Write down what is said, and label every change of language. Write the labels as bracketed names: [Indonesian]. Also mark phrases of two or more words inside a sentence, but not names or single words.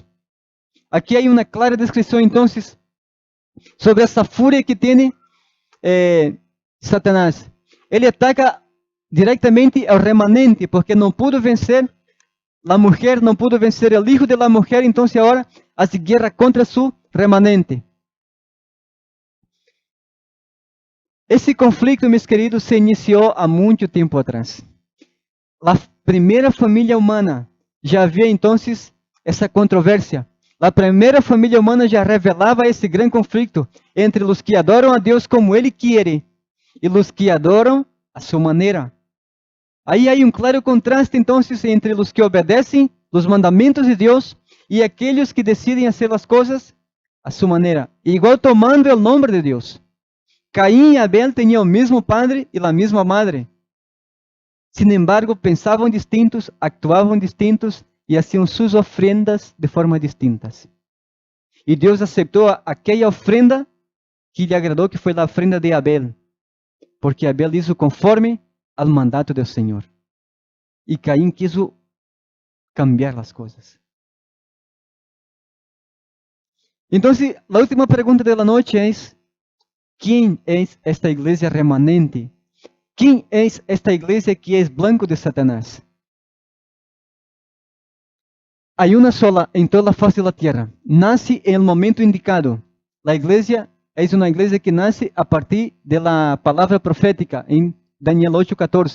[Spanish] Aquí hay una clara descripción entonces sobre esa furia que tiene Satanás. Ele ataca directamente al remanente porque no pudo vencer la mujer, no pudo vencer el hijo de la mujer, entonces ahora hace guerra contra su remanente. [Portuguese] Esse conflito, meus queridos, se iniciou há muito tempo atrás. A primeira família humana já havia então essa controvérsia. A primeira família humana já revelava esse grande conflito entre os que adoram a Deus como Ele quer e os que adoram a sua maneira. Aí há claro contraste então entre os que obedecem os mandamentos de Deus e aqueles que decidem fazer as coisas a sua maneira, igual tomando o nome de Deus. Caim e Abel tinham o mesmo padre e a mesma madre. [Spanish] Sin embargo, [Portuguese] pensavam distintos, actuavam distintos e haciam suas ofrendas de forma distintas. E Deus aceitou aquela ofrenda que lhe agradou, que foi a ofrenda de Abel, porque Abel hizo conforme ao mandato do Senhor. E Caim quis cambiar as coisas. Então, a última pergunta da noite é: [Spanish] ¿quién es esta iglesia remanente? ¿Quién es esta iglesia que es blanco de Satanás? hay una sola en toda la faz de la tierra. Nace en el momento indicado. La iglesia es una iglesia que nace a partir de la palabra profética en Daniel 8:14.